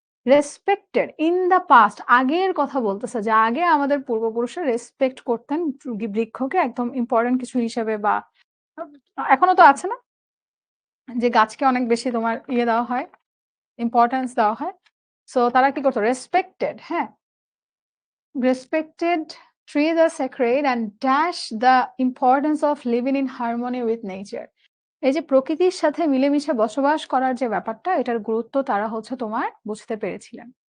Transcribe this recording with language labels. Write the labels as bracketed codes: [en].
[bn] Respected in the past আগের কথা বলতেছে, যে আগে আমাদের পূর্বপুরুষরা রেসপেক্ট করতেন বৃক্ষকে একদম ইম্পর্টেন্ট কিছু হিসেবে, বা এখনো তো আছে না যে গাছকে অনেক বেশি তোমার ইয়ে দেওয়া হয়, ইম্পর্টেন্স দেওয়া হয়। সো তারা কি করতো? [en] Respected, হ্যাঁ, respected trees are sacred and dash the importance of living in harmony with nature. [bn] এই যে প্রকৃতির সাথে মিলেমিশে বসবাস করার যে ব্যাপারটা, এটার গুরুত্ব তারা হচ্ছে তোমার বুঝতে পেরেছিলেন।